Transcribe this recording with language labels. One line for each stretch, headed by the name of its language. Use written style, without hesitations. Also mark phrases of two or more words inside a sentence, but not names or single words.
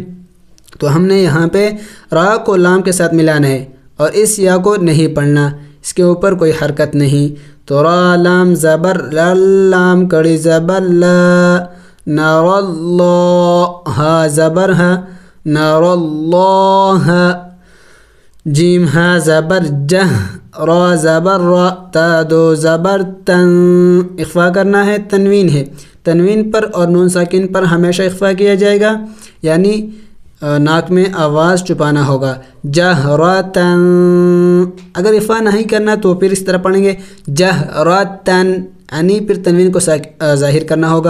Urdu: تو ہم نے یہاں پہ را کو لام کے ساتھ ملانا ہے اور اس یا کو نہیں پڑھنا، اس کے اوپر کوئی حرکت نہیں. تو را لام زبر لام کڑی زبر لا
Arabic: نار اللہ
Urdu: ہا زبر ہا
Arabic: نار اللہ.
Urdu: جیم ہا زبر جہ را زبر را تا دو زبر تن. اخفا کرنا ہے، تنوین ہے، تنوین پر اور نون ساکن پر ہمیشہ اخفا کیا جائے گا، یعنی ناک میں آواز چھپانا ہوگا. جہراتن. اگر اخفا نہیں کرنا تو پھر اس طرح پڑھیں گے جہراتن، یعنی پھر تنوین کو ظاہر کرنا ہوگا.